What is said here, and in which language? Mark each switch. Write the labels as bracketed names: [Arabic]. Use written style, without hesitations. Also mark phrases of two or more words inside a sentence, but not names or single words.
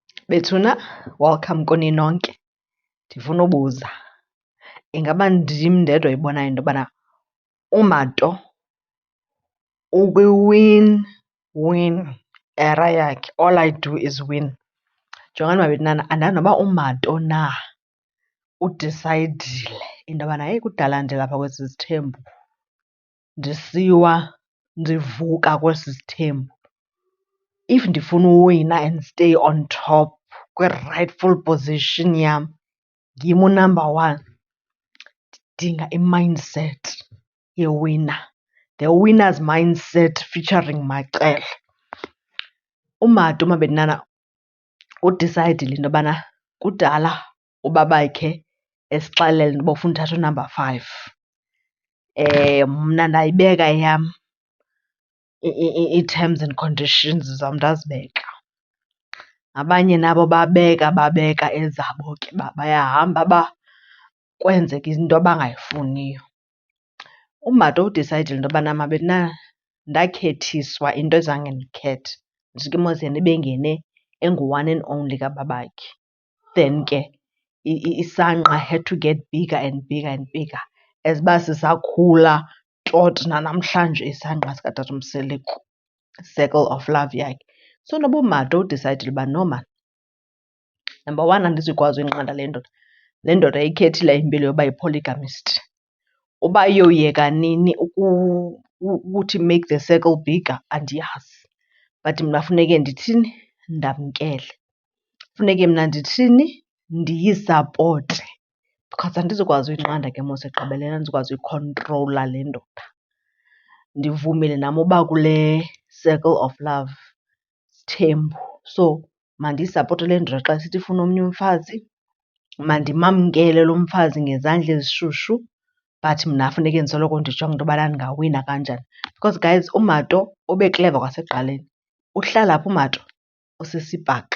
[Xhosa] Bethuna, welcome kuni nonke. Ndifuna ubuza, ingaba ndim ndedwa oyibonayo into yobana uMato ukwi-win era yakhe? [English] All I do is win. [Xhosa] Jongani mabethanana, andazi noba uMato na udisayidile into yobana heyi kudala ndilapha kwesi sithembu, ndisiwa ndivuka kwesi sithembu. If ndifuna uwina [English] and stay on top [Xhosa] kwi- [English] rightful position [Xhosa] yam, ndim [English] unumber one, [Xhosa] ndidinga i-mindset yewina, [English] the winner's mindset featuring Maqele. [Xhosa] UMato mabethanana udisayidile into yobana kudala ubabakhe esixelela into yoba ufuna uthatha unumber 5. Mna ndayibeka eyam ii- [English] terms and conditions [Xhosa] zam ndazibeka. Abanye nabo babeka ezabo ke bayahamba kwenzeke into abangayifuniyo. UMato udisayidile into yobana mabethanana ndakhethiswa into ezange ndikhethe, njike mos yena ebengene engu- [English] one and only [Xhosa] kababakhe. [English] Then [Xhosa] ke isangqa [English] had to get bigger and bigger and bigger as [Xhosa] uba sisakhula tot nanamhlanje isangqa sikatatomseleko, [English] circle of love yakhe. [Xhosa] So noba uMato udisayidile uba no maan, [English] number one [Xhosa] andizukwazi uyinqanda le ndoda. Le ndoda iyikhethile impilo yoba yi-polygamist. Uba iyoyeka nini ukuthi [English] make the circle bigger [Xhosa] andiyazi, but mna funeke ndithini, ndamkele. Funeke mna ndithini, ndiyisapote because andizukwazi uyinqanda ke mos ekugqibeleni, andizukwazi uyikhontrola le ndoda. Ndivumile nam uba kule [English] circle of love [Xhosa] sithembu, so mandiyisapote le ndoda xa isithi ifuna omnye umfazi, mandimamkele lo mfazi ngezandla ezishushu, but mna funeke ndisoloko ndijonga into yobana ndingawina kanjani. [English] Because guys, [Xhosa] uMato ubekleva kwasekuqaleni. Uhlala phi uMato? Usisibhaqa.